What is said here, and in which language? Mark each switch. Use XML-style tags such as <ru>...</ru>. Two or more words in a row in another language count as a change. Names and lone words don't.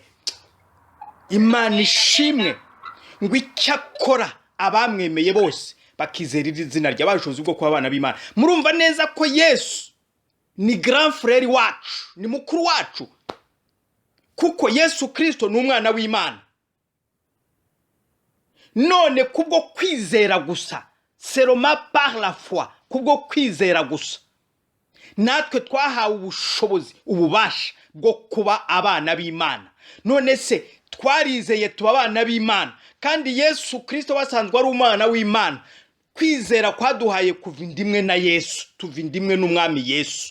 <rw>Imana ishimwe ngo icyakora abamwemeye bose bakizera izina rye abashobozi bwo kuba abana b'Imana. Murumva neza ko Yesu ni</rw> <fr>grand frère</fr> <rw>wacu, ni mukuru wacu, kuko Yesu Kristo ni umwana w'Imana. None kubwo kwizera gusa,</rw> <fr>seulement par la foi,</fr> <rw>kubwo kwizera gusa natwe twahawe ubushobozi, ububasha bwo kuba abana b'Imana. None se twarizeye tuba abana b'Imana, kandi Yesu Kristo wasanzwe ari umwana w'Imana. Kwizera kwaduhaye kuva indimwe na Yesu, tuva indimwe n'umwami Yesu.</rw>